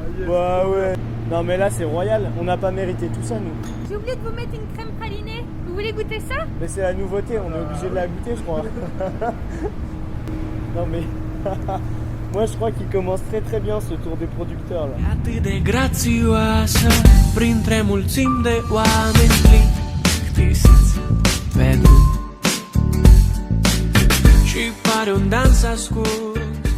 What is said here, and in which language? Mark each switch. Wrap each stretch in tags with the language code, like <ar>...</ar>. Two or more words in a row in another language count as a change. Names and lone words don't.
<fr>Bah ouais. Non mais là c'est royal, on n'a pas mérité tout ça nous. J'ai oublié de vous mettre une crème pralinée. Vous voulez goûter ça? Mais c'est la nouveauté, on est obligé de la goûter je crois. Non mais moi je crois qu'il commence très très bien ce tour des producteurs là.</fr> <ro>Printre mulțimi de oameni plictisiți pe drum și pare un dans ascuns</ro>